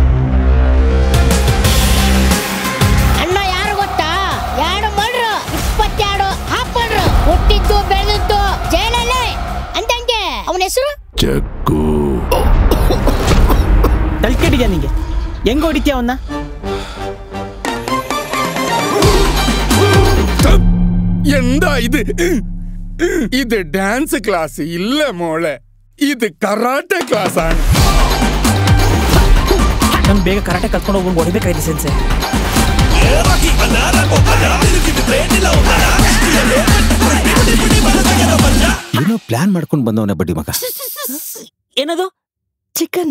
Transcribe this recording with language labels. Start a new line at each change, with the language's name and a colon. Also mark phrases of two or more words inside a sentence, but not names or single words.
Kannada: ಅಣ್ಣ ಯಾರು ಗೊತ್ತಾ? 2 ಮಾಡ್ರು 22 ಹಾಕ್ಕೊಂಡ್ರು. ಹುಟ್ಟಿದ್ದು ಬೆಳೆದಿದ್ದು ಜೈಲಲ್ಲೇ ಅಂತಂಗೆ. ಅವನ ಹೆಸರು ಜಗ್ಗು. ತಲ್ಕೆಡಿದ್ಯಾ ನಿಂಗೆ? ಹೆಂಗ ಹೊಡಿತೀಯ ಅವನ್ನ?
Malayalam: എന്താ ഇത്
English: dance class
Malayalam: ഇല്ല മോളെ, ഇത്
English: karate class
Malayalam: ആണ്.
Kannada: ನಾನು ಬೇಗ ಕರಾಟೆ ಕಲ್ತ್ಕೊಂಡು ಹೋಗಿ ಹೊಡಿಬೇಕಾಯ್ತು ಸೆನ್ಸೆ. ಏನೋ ಪ್ಲಾನ್ ಮಾಡ್ಕೊಂಡು ಬಂದವನೇ ಬಡ್ಡಿ ಮಗ. ಏನದು? ಚಿಕನ್